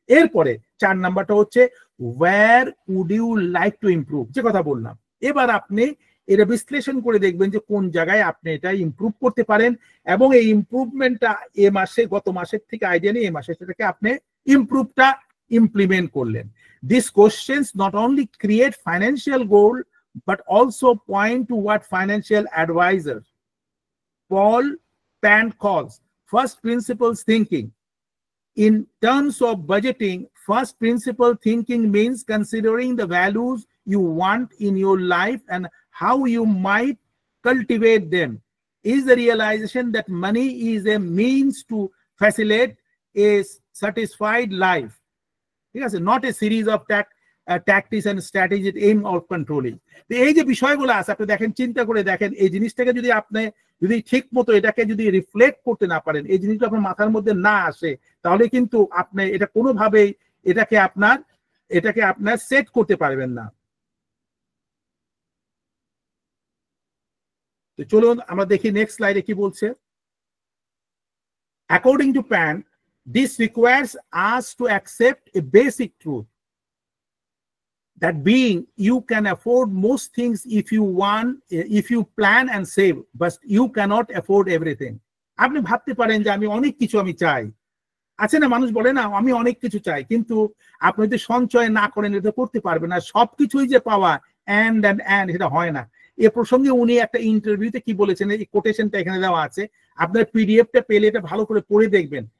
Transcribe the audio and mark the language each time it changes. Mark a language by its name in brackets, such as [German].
[Bangla] এরপরে 4 নাম্বারটা হচ্ছে [English] where would you like to improve, [Bangla] যে কথা বললাম। এবার আপনি এটা বিশ্লেষণ করে দেখবেন যে কোন জায়গায় আপনি এটা ইমপ্রুভ করতে পারেন, এবং এই ইমপ্রুভমেন্টটা গত মাসের থেকে আইডিয়া নিয়ে এই মাসে সেটাকে আপনি ইমপ্রুভটা ইমপ্লিমেন্ট করলেন। [English] This questions not only create financial goal but also point to what financial advisor Paul Pant calls first principles thinking. In terms of budgeting, first principle thinking means considering the values you want in your life and how you might cultivate them. Is the realization that money is a means to facilitate a satisfied life. Yes, not a series of tactics and strategies aim of controlling. [Bangla] এই যে বিষয়গুলো আছে আপনি দেখেন, চিন্তা করে দেখেন, এই জিনিসটাকে যদি ঠিক মতো এটাকে যদি রিফ্লেক্ট করতে না পারেন, এই জিনিসটা আপনার মাথার মধ্যে না আসে, তাহলে কিন্তু আপনি এটা কোনোভাবেই এটাকে আপনার সেট করতে পারবেন না। তো চলুন আমরা দেখি নেক্সট স্লাইডে কি বলছে। [English] According to Pant, this requires us to accept a basic truth, that being you can afford most things if you plan and save, but you cannot afford everything. [Bangla] আপনি ভাবতে পারেন যে আমি অনেক কিছু আমি চাই, আছে না, মানুষ বলে না আমি অনেক কিছু চাই, কিন্তু আপনি যদি সঞ্চয় না করেন এটা করতে পারবেন না। সবকিছুই যে পাওয়া অ্যান্ড সেটা হয় না। এ প্রসঙ্গে উনি একটা ইন্টারভিউতে কি বলেছেন, এই কোটেশনটা এখানে দেওয়া আছে, আপনার পিডিএফটা পেলে এটা ভালো করে পড়ে দেখবেন।